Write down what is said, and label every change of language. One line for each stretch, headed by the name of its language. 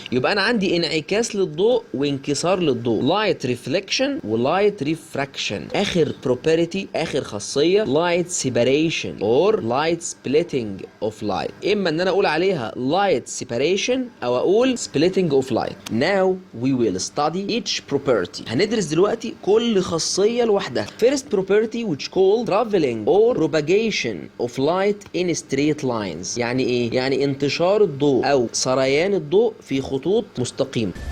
Arabic: يبقى انا عندي انعكاس للضوء وانكسار للضوء.
English: Light reflection ولايت refraction. اخر property,
Arabic: اخر خاصيه
English: Light separation or light splitting of light.
Arabic: اما ان انا اقول عليها
English: light separation
Arabic: او اقول
English: Splitting of light. Now we will study each property.
Arabic: هندرس دلوقتي كل خاصيه لوحدها.
English: First property which called traveling or propagation of light in straight lines.
Arabic: يعني ايه؟ يعني انتشار الضوء او سريان الضوء في خطوط مستقيمة.